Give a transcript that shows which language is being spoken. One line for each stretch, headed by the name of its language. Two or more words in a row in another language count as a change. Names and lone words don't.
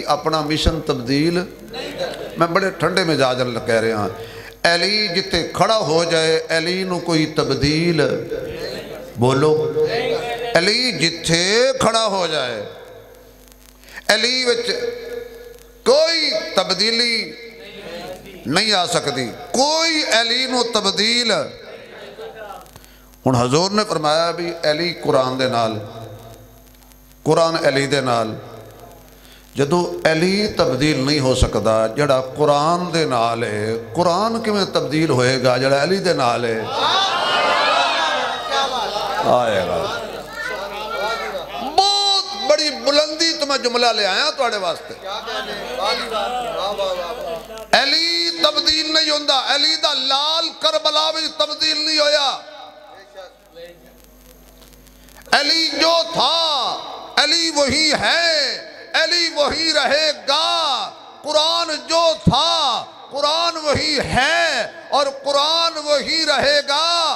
Punjabi: اپنا مشن تبدیل، میں بڑے ٹھنڈے مزاج کہہ رہے ہیں، علی جتے کھڑا ہو جائے علی نو کوئی تبدیل، بولو علی جتے کھڑا ہو جائے علی وچ کوئی تبدیلی نہیں آ سکتی، کوئی علی نو تبدیل۔ ہن حضور نے فرمایا بھی علی قرآن دے نال، قرآن علی دے نال، جدو علی تبدیل نہیں ہو سکتا جڑا قرآن دے نال ہے، قرآن کیوں تبدیل ہوئے گا جڑا علی دے نال ہے؟ آئے گا۔ بہت بڑی بلندی تو میں جملہ لے آیا تو آڑے واسطے، علی تبدیل نہیں ہوندہ، علی دا لال کربلا بھی تبدیل نہیں ہویا،
Urdu: علی جو تھا علی وہی ہے، علی وہی رہے گا، قرآن جو تھا قرآن وہی ہے اور قرآن وہی رہے گا۔